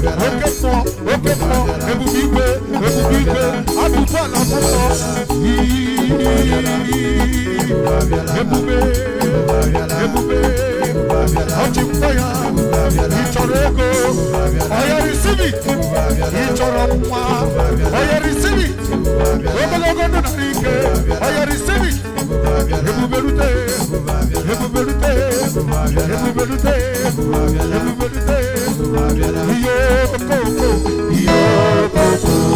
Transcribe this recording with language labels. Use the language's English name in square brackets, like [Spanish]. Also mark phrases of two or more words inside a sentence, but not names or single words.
[Igbo] Oke mmụọ, oke mmụọ, ebube igwe, ebube igwe. Abụkwa na mmụọ. Ebube, ebube, ọ ji mkpa ya. Ị chọrọ ego? Ọ ya [English] receive it. [Igbo] Ị chọrọ nwa? Oya, [English] receive it. [Igbo] Ogologo ndụ na ike. Oya, [English] receive it. [Igbo] Ebube rute. Ebube rute. Ebube rute. Ebube rute. Iyo koko. Iyo koko.